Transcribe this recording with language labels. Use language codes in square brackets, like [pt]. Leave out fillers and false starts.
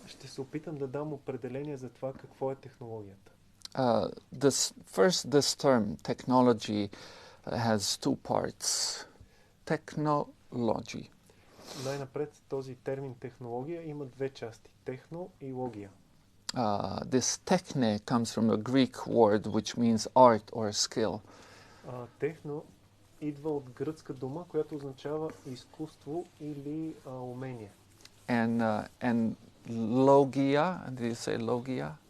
[bg] Ще се опитам да дам определение за това какво е технологията. [en] This term, technology, has two parts. Technology. [bg] Най-напред този термин технология има две части. Техно и логия. [en] This techne comes from a Greek word which means art or skill. [bg] Техно идва от гръцка дума, която означава изкуство или умение. [en] And logia, did you say logia?